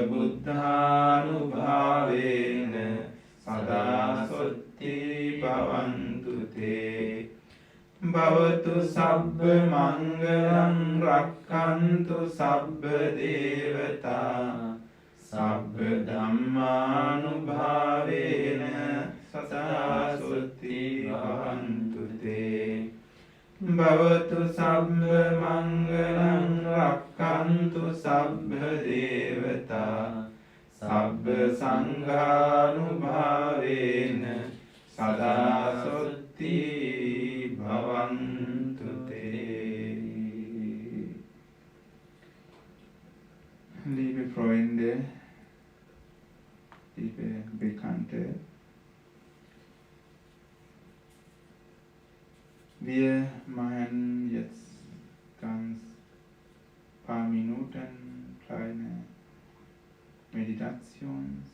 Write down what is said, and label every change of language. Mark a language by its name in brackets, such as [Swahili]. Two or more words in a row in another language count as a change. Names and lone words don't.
[Pali] බුද්ධානුභාවේන සදා සොත්ති භවන්තු තේ භවතු සබ්බ මංගලං රක්ඛන්තු සබ්බ දේවතා සබ්බ ධම්මානුභාවේන සදා සොත්ති භවන්තු තේ භවතු සබ්බ මංගලං රක්ඛන්තු සබ්බ දේවතා සබ්බ Sanghanubhavena sada sotti bhavantu te. [German] Liebe Freunde, liebe Bekannte, wir machen jetzt ganz paar Minuten kleine Meditation.